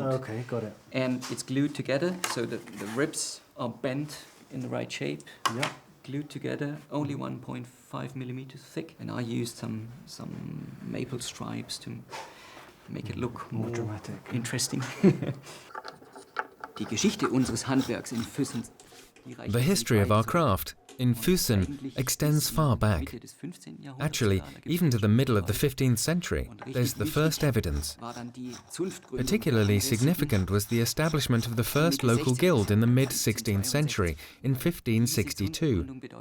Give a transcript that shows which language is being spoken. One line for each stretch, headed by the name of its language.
English: Okay, got it. And it's glued together so that the ribs are bent in the right shape. Yeah. Glued together, only 1.5 millimeters thick. And I used some maple stripes to make it look more dramatic. Interesting.
German: Die Geschichte unseres Handwerks in Füssen.
English: The history of our craft in Fussen extends far back. Actually, even to the middle of the 15th century, there's the first evidence. Particularly significant was the establishment of the first local guild in the mid-16th century, in 1562.